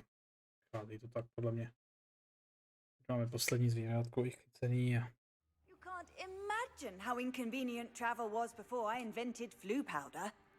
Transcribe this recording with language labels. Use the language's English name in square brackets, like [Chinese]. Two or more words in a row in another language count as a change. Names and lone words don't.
[Czech] Vychází to tak podle mě. Máme poslední zvířátko chycený a... [English] You can't imagine how inconvenient travel was before I invented flu powder.